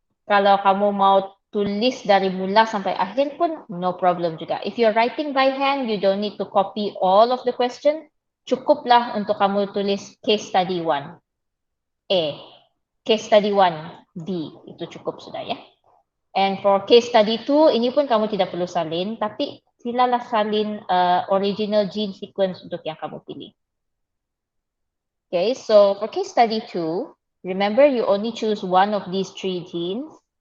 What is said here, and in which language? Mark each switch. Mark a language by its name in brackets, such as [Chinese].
[Malay] Kalau kamu mau tulis dari mula sampai akhir pun, [English] no problem [Malay] juga. [English] If you're writing by hand, you don't need to copy all of the question. [Malay] Cukuplah untuk kamu tulis case study 1 A, case study 1 B, itu cukup sudah ya. [English] And for case study 2, [Malay] ini pun kamu tidak perlu salin, tapi silalah salin original gene sequence untuk yang kamu pilih. [English] Okay, so for case study 2, remember you only choose one of these 3 genes.